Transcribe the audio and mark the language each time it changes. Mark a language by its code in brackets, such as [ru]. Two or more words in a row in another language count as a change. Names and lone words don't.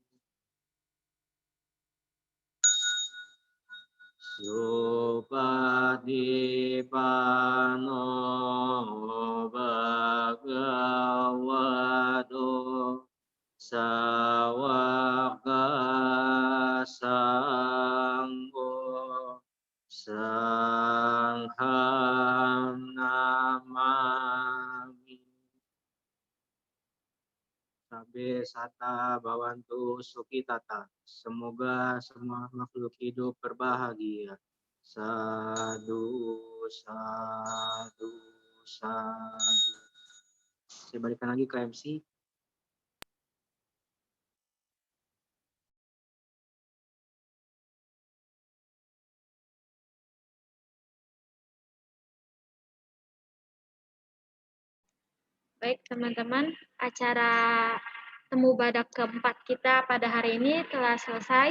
[pi] Supadipanno bhagavato sawaka sanggo sangham namami. Sabe sata bawantu sukitata. [id] Semoga semua makhluk hidup berbahagia. [pi] Sadu, sadu, sadu. [id] Saya balikan lagi ke MC. Baik teman-teman, acara Temu Badak keempat kita pada hari ini telah selesai.